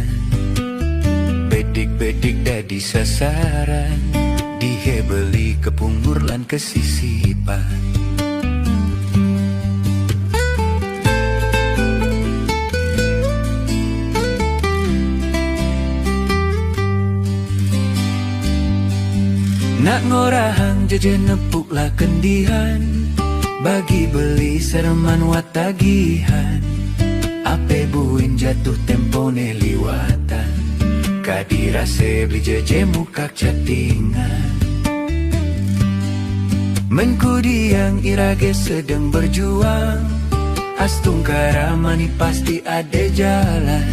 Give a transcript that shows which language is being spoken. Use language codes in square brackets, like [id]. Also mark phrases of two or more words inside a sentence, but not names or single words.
[ban] Bedik-bedik dadi sasaran, dihe beli kepungur lan kesisipan. Nak ngorahang jeje nepuk lah kendihan, bagi beli sereman wat tagihan. Ape buin jatuh tempo ne liwatan, kadirase beli jeje mukak catingan. Menkudi yang irage [id] sedang berjuang, [ban] astungkara mani [id] pasti ada jalan.